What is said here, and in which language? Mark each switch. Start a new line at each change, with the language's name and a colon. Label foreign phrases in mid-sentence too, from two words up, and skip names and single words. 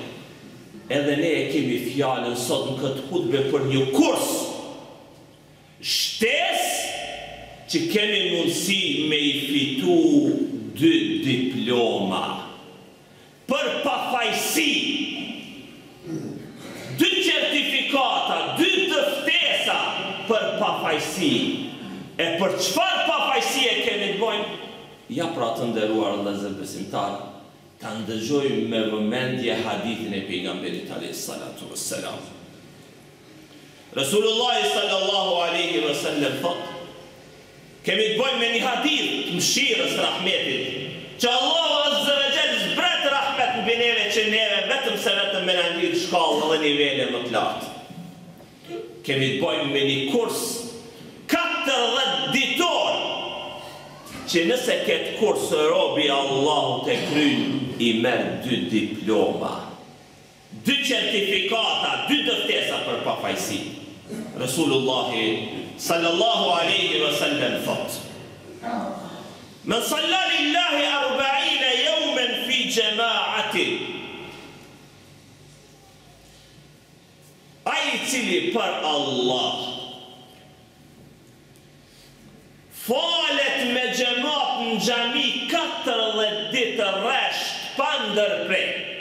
Albanian: Edhe ne e kemi fjalën sot në këtë hutbe për një kurs shtesë që kemi mundësi me i fitu 2 diploma për pafajsi, 2 certifikata, 2 të ftesa për pafajsi. E për çfarë pafajsi e kemi të bojmë? Ja pra të nderuar vëllezër besimtarë, ta ndëgjojmë me vëmendje hadithin e pejgamberit
Arabic: عليه الصلاة والسلام. رسول الله صلى الله عليه وسلم
Albanian: thot: kemi të bëjmë me një hadith të mëshirës, rahmetit, që Allahu
Arabic: عز وجل
Albanian: zbret rahmet mbi neve, që neve vetëm se vetëm me na ngrit shkallë dhe nivele më të lartë. Kemi të bëjmë me një kurs 40 ditor, që nëse këtë kurs robi Allahu të kryn, i merë 2 diploma, 2 certifikata, 2 dëftesa për pafajsi.
Arabic: رسول الله صلى الله عليه وسلم thot: من صلى لله 40 يوما في جماعة,
Albanian: ai cili për Allah falet me xhamat në xhami 40 ditë rresht pa ndërprer,